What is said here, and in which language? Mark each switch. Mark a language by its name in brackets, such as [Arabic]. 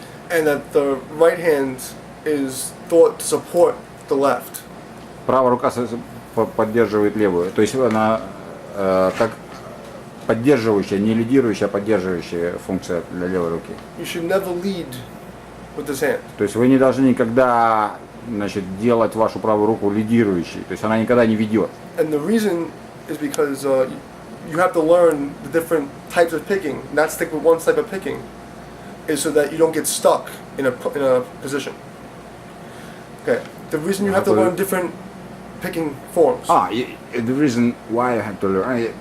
[English] And that the right hand is thought to support the left. [Russian] Правая рука поддерживает левую, то есть она как поддерживающая, не лидирующая, а поддерживающая функция для левой руки. [English] You should never lead with this hand. [Russian] То есть вы не должны никогда, делать вашу правую руку лидирующей, то есть она никогда не ведет. [English] And the reason is because you have to learn the different types of picking, not stick with one type of picking, is so that you don't get stuck in a position. Okay. The reason you have to learn different picking forms. The reason why I have to learn.